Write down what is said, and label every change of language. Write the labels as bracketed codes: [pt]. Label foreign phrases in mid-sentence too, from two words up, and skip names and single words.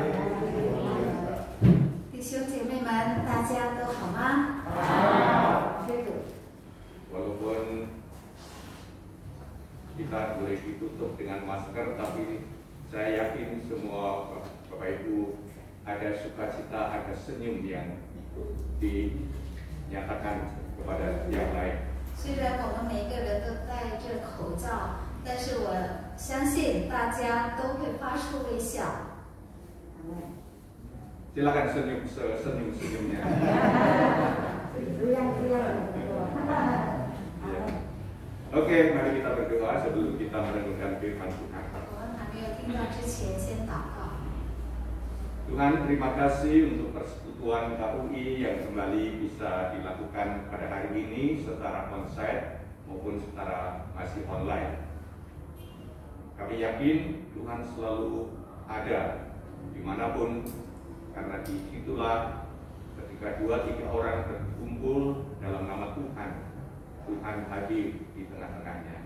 [zh] 弟兄姐妹们，大家都好吗？ [id] Walaupun kita boleh ditutup dengan masker, tapi saya yakin semua Bapak Ibu ada sukacita, ada senyum yang dinyatakan kepada yang lain. [zh] 虽然我们每个人都戴着口罩，但是我相信大家都会发出微笑。 [id] Silakan senyum-senyumnya. Oke, mari kita berdoa sebelum kita merenungkan firman Tuhan. [zh] 我们还没有听到之前，先祷告。 [id] Tuhan, terima kasih untuk persekutuan KUI yang kembali bisa dilakukan pada hari ini secara onsite maupun secara masih online. Kami yakin Tuhan selalu ada dimanapun, karena disitulah jika 2-3 orang berkumpul dalam nama Tuhan, Tuhan hadir di tengah-tengahnya.